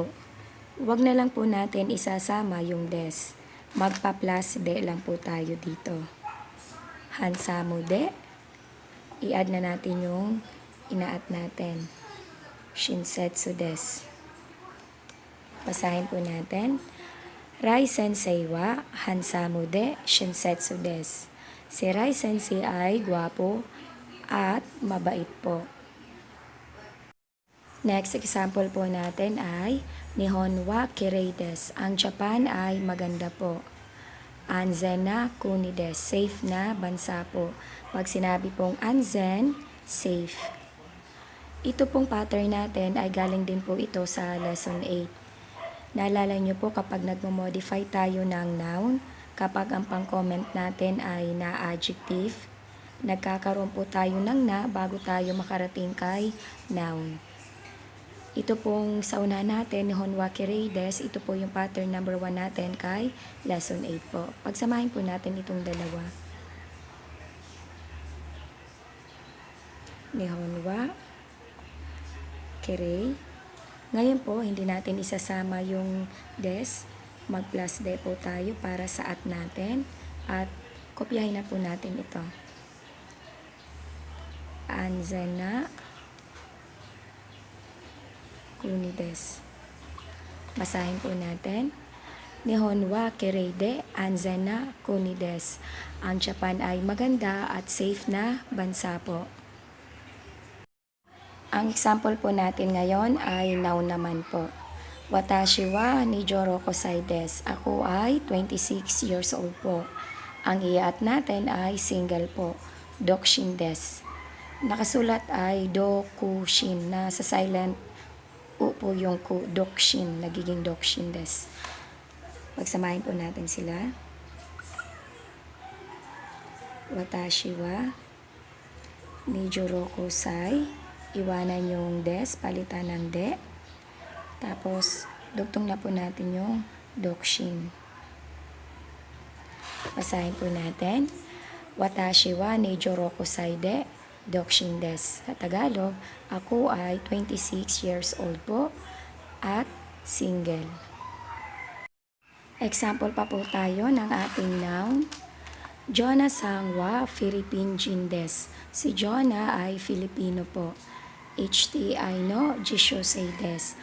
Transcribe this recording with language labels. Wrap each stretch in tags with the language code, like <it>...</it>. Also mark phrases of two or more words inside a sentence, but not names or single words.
<tl>Huwag na lang po natin isasama yung des. Magpa-plus de lang po tayo dito.</tl> <ja>ハンサムで.</ja> <tl>I-add na natin yung inaat natin.</tl> <ja>親切です.</ja> <tl>Basahin po natin.</tl> <ja>Rai先生はハンサムで親切です.</ja> <tl>Si Rai sensei ay gwapo at mabait po. Next example po natin ay</tl> <ja>日本はきれいです.</ja> <tl>Ang Japan ay maganda po.</tl> <ja>安全な国です.</ja> <tl>Safe na bansa po. Pag sinabi pong anzen, safe. Ito pong pattern natin ay galing din po ito sa lesson 8. Naalala nyo po kapag nagmo-modify tayo ng noun, kapag ang pang-comment natin ay na-adjective, nagkakaroon po tayo ng na bago tayo makarating kay noun. Ito pong sa una natin,</tl> <ja>日本はきれいです,</ja> <tl>ito po yung pattern number 1 natin kay lesson 8 po. Pagsamahin po natin itong dalawa.</tl> <ja>日本はきれい.</ja> <tl>Ngayon po, hindi natin isasama yung des. Mag-plus de po tayo para sa at natin. At kopyahin na po natin ito.</tl> <ja>安全な国です.</ja> <tl>Basahin po natin.</tl> <ja>日本はきれいで安全な国です.</ja> <tl>Ang Japan ay maganda at safe na bansa po. Ang example po natin ngayon ay noun naman po.</tl> <ja>私は26です.</ja> <tl>Ako ay 26</tl> <en>years old</en> <tl>po. Ang iat natin ay single po.</tl> <ja>独身です.</ja> <tl>Nakasulat ay</tl> <ja>dokushin.</ja> <tl>Nasa silent u po yung ku. Dokshin. Nagiging</tl> <ja>独身です.</ja> <tl>Pagsamahin po natin sila.</tl> <ja>私は26</ja> <tl>iwanan yung des, palitan ng de. Tapos, dugtong na po natin yung dokshin. Basahin po natin.</tl> <ja>私は26で独身です.</ja> <tl>Sa Tagalog, ako ay 26</tl> <en>years old</en> <tl>po at single. Example pa po tayo ng ating noun.</tl> <ja>Jonah-san wa Philippine desu.</ja> <tl>Si Jonah ay Filipino po.</tl> <ja>HTIの実習生です.</ja>